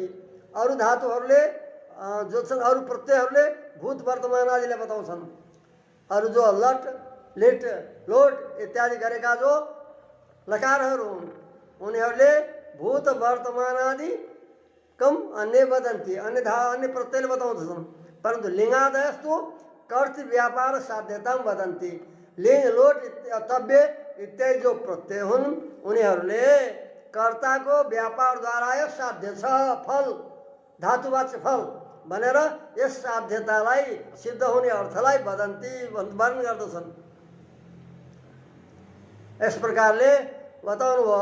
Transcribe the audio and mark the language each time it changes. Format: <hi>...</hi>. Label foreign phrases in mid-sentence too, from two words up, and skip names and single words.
<ne>अरू धातुहरूले जो छन्, अरू प्रत्ययहरूले भूत वर्तमान आदिलाई बताउँछन्। अरू जो लट लिट लोट इत्यादि गरेका जो लकारहरू हुन् उनीहरूले भूत वर्तमान आदि कम</ne> <sa>अन्य वदन्ती,</sa> <ne>अन्य प्रत्ययले बताउँछन्।</ne> <sa>परन्तु लिङ्गादयस्तु कर्तृ व्यापार साध्यता वदन्ती।</sa> <ne>लिङ्ग लोट तव्य इत्यादि जो प्रत्यय हुन् उनीहरूले कर्ताको व्यापारद्वारा यो साध्य छ फल, धातुवाच्य फल भनेर यस साध्यतालाई सिद्ध हुने अर्थलाई वदन्ती वर्णन गर्दछन्। यस प्रकारले बताउनु भयो।</ne>